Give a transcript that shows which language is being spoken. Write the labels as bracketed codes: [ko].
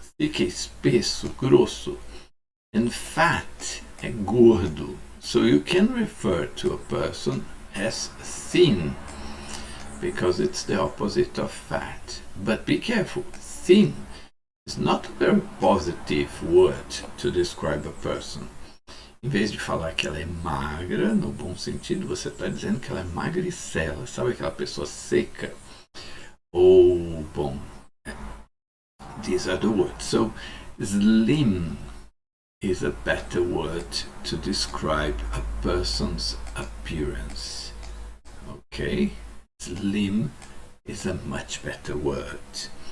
[pt] Thick é espesso, grosso. [en] And fat [pt] é gordo. [en] So you can refer to a person as thin, because it's the opposite of fat. But be careful, thin is not a very positive word to describe a person. [pt] Em vez de falar que ela é magra, no bom sentido, você está dizendo que ela é magricela. Sabe aquela pessoa seca? Ou, bom, [en] these are the words. So, slim is a better word to describe a person's appearance. Okay? Slim is a much better word.